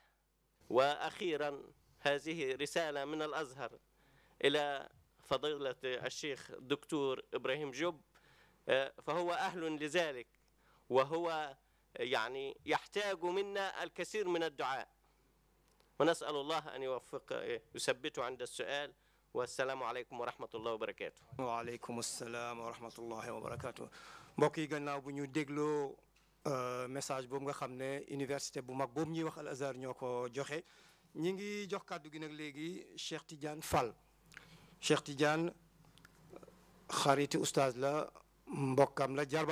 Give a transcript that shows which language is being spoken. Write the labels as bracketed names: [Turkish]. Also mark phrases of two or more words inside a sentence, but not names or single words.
[Arabic] وأخيرا هذه رسالة من الأزهر إلى فضيلة الشيخ الدكتور إبراهيم جوب، فهو أهل لذلك، وهو يعني يحتاج منا الكثير من الدعاء، ونسأل الله أن يوفق يثبته عند السؤال. والسلام عليكم ورحمة الله وبركاته. وعليكم السلام ورحمة الله وبركاته. [Wolof] mbokk yi gannaaw bu ñu dégloo message boobu nga xam ne université bu mag boobu ñuy wax Al Azhar ñoo ko joxe, ñi ngi jox kàddu gi nag léegi Cheikh Tidiane Fall. Cheikh Tidiane xariti oustaz la, mbokkam la, jarbaatam la.